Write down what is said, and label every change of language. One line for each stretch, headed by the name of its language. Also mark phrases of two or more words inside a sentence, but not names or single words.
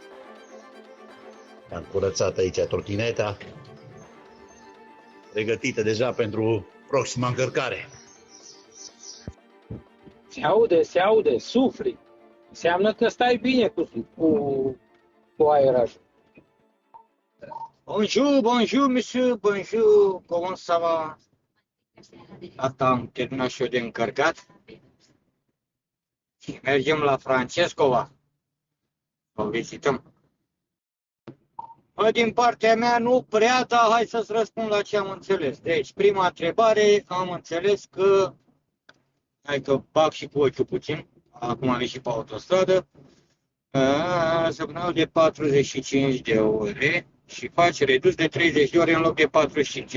Romanian: Am curățat aici trotineta, pregătită deja pentru proxima încărcare. Se aude, sufli. Înseamnă că stai bine cu aerajul.
French: Bonjour, monsieur, bonjour, comment ça va?
Romanian: Gata, am terminat și eu de încărcat. Mergem la Francescova. O vizităm. Din partea mea nu prea, dar hai să-ți răspund la ce am înțeles. Deci, prima întrebare, am înțeles că, hai că bag și cu ochiul puțin, acum am ieșit pe autostradă, săptămânal de 45 de ore și face redus de 30 de ore în loc de 45.